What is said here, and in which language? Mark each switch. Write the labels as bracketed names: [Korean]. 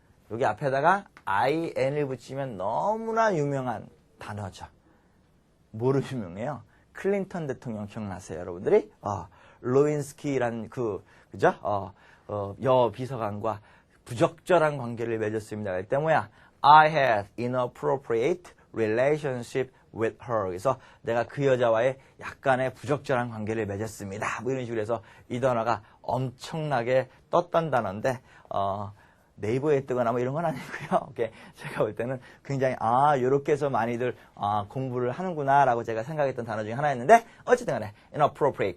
[Korean] 여기 앞에다가 IN을 붙이면 너무나 유명한 단어죠. 뭐로 유명해요? 클린턴 대통령 기억나세요, 여러분들이? 로윈스키라는 그죠? 여 비서관과 부적절한 관계를 맺었습니다. 할 때 뭐야? [English] I had inappropriate relationship with her. [Korean] 그래서 내가 그 여자와의 약간의 부적절한 관계를 맺었습니다. 뭐 이런 식으로 해서 이 단어가 엄청나게 떴던 단어인데, 네이버에 뜨거나 뭐 이런 건 아니고요. 오케이. 제가 볼 때는 굉장히 요렇게 해서 많이들 공부를 하는구나라고 제가 생각했던 단어 중에 하나였는데 어쨌든 간에 inappropriate.